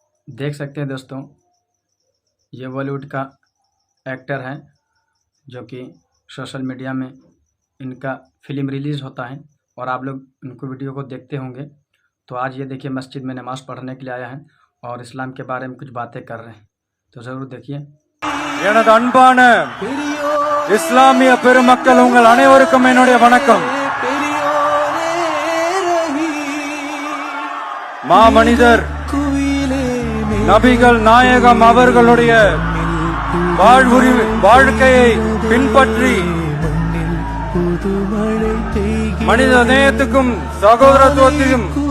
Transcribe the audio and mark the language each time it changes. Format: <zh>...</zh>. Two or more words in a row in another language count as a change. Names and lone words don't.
<hi>देख सकते हैं दोस्तों, ये बॉलीवुड का एक्टर है जो कि</hi> <en>social media</en> <hi>में इनका फिल्म रिलीज़ होता है और आप लोग इनको वीडियो को देखते होंगे। तो आज ये देखिए मस्जिद में नमाज़ पढ़ने के लिए आया है और इस्लाम के बारे में कुछ बातें कर रहे हैं, तो ज़रूर देखिए।</hi> <ta>எனது அன்பான இஸ்லாமிய பெருமக்கள் உங்கள் அனைவருக்கும் என்னுடைய வணக்கம். மாமனிதர் நபிகள் நாயகம் அவர்களுடைய வாழ்க்கையை பின்பற்றி மனித நேயத்துக்கும் சகோதரத்துவத்தையும்</ta>